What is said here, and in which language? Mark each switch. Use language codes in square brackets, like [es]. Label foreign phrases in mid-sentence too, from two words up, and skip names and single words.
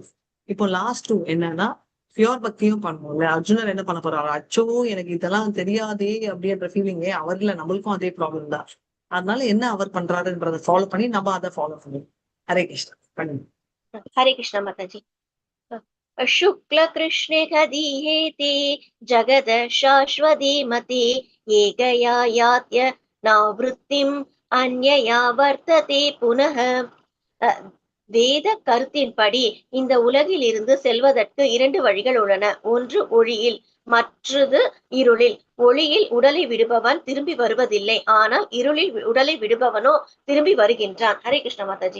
[ta] இப்போ லாஸ்ட் 2 என்னன்னா பியோர் பக்தியும் பண்ணுவோம்ல. அர்ஜுனர் என்ன பண்ண போறாரு, அச்சோ எனக்கு இதெல்லாம் தெரியாதே அப்படின்ற ஃபீலிங்கே அவர்ல நம்மளுக்கும் அதே ப்ராப்ளம் தான். அதனால என்ன அவர் பண்றாருன்றதை ஃபாலோ பண்ணி நம்ம அதை ஃபாலோ பண்ணுவோம். ஹரே கிருஷ்ணா பண்ணுங்க. ஹரே கிருஷ்ணா மாதாஜி. [sa] शुक्ल कृष्णे कदीहेति जगद शाश्वती मति एकया यात्य नावृत्तिम् अन्यया वर्तते पुनः. [ta] வேத கருத்தின்படி இந்த உலகில் இருந்து செல்வதற்கு 2 வழிகள் உள்ளன. ஒன்று ஒளியில், மற்றது இருளில். ஒளியில் உடலை விடுபவன் திரும்பி வருவதில்லை, ஆனால் இருளில் உடலை விடுபவனோ திரும்பி வருகின்றான். ஹரே கிருஷ்ண மாதாஜி.